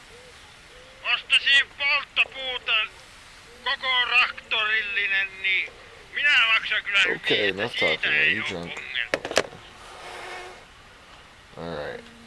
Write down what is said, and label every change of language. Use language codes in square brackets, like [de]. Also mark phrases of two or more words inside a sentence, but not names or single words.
[fi] Ostasin polttopuuta koko raktorillinen, niin minä maksan kyllä hyvin, [en] Okay, [fi] että [en] enough [fi] siitä [en] talking. Are [fi] ei [en] you [fi] oo [en] drunk? [fi] ongelma. [en] Alright.